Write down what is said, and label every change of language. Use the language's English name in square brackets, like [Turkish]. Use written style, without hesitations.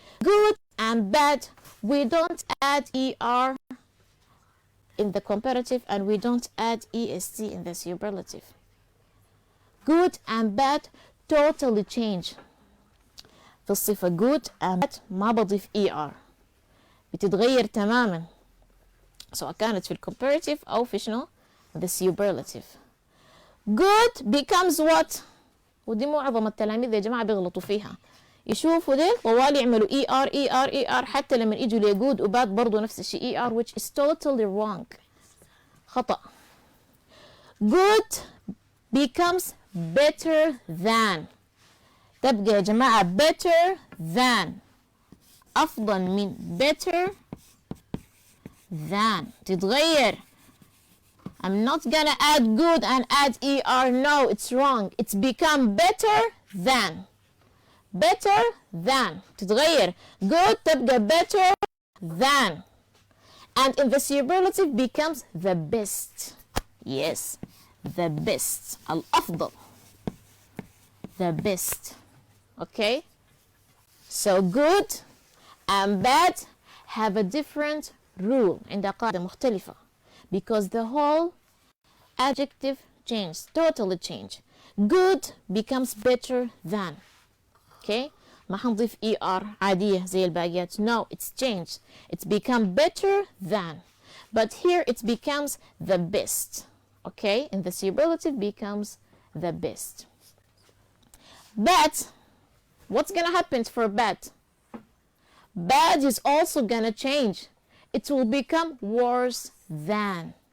[English] Good and bad, we don't add ER in the comparative and we don't add EST in the superlative. Good and bad totally change. [Arabic] في الصفة [English] good and bad [Arabic] ما بضيف ER. بتتغير تماما. سواء كانت في الcomparative أو في شنو [English] the superlative. Good becomes what؟ [Arabic] ودي معظم التلاميذ يا جماعة بيغلطوا فيها. يشوفوا ديل طوال يعملوا ER حتى لما يجوا لجود وباد برضو نفس الشيء ER [English] which is totally wrong. [Arabic] خطأ. [English] Good becomes better than. [Arabic] تبقى يا جماعة better than. أفضل من better than. تتغير. [English] I'm not gonna add good and add ER. No, it's wrong. It's become better than. Better than. [Arabic] تتغير. [English] Good [Arabic] تبقى [English] better than. And in the superlative becomes the best. Yes, the best. [Arabic] الأفضل. [English] The best. Okay? So good and bad have a different rule. [Arabic] عندها قاعدة مختلفة. [English] Because the whole adjective changes, totally change. Good becomes better than. Okay? [Arabic] ما حنضيف ER عادية زي الباقيات. [English] No, it's changed. It's become better than. But here it becomes the best. Okay? And the superlative becomes the best. But what's gonna happen for bad? Bad is also gonna change. It will become worse than.